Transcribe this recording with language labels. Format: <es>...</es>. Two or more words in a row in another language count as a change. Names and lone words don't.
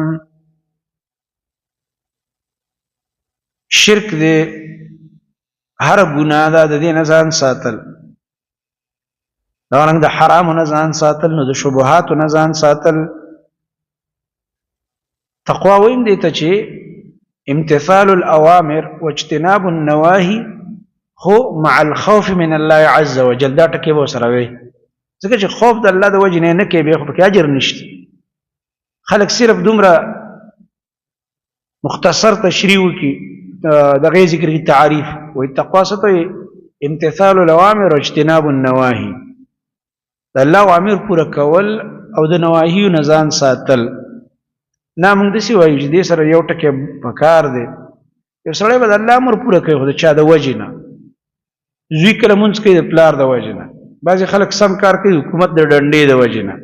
<ps>شرک دې هر ګناه ده، د دې نه ځان ساتل، دغه رنګ د حرامو نه ځان ساتل، نو د شبهاتو نه ځان ساتل. تقوا ویم دې ته چې</ps> <ar>امتثال الاوامر واجتناب النواهي</ar> <ps>خو</ps> <ar>مع الخوف من الله عز وجل.</ar> <ps>دا ټکی به سره وي، ځکه چې خوف د الله د وجې نه کوي بیا خو پکې اجر نشته. خلک صرف دومره مختصر تشریح وکړي دغه ذکر کی تعریف وي. تقوا څه ته؟</ps> <ar>امتثال الاوامر واجتناب النواهي،</ar> <ps>د الله اوامر پوره کول او د نواهیو نه ځان ساتل. نه موږ داسې وایو چې دې سره یو ټکی پکار دی، یو سړی به د الله امر پوره کوي خو د چا د وجې نه. زوی کله مونځ کوي د پلار د وجې نه، بعضې خلک سم کار کوي حکومت د ډنډې د وجې نه.</ps>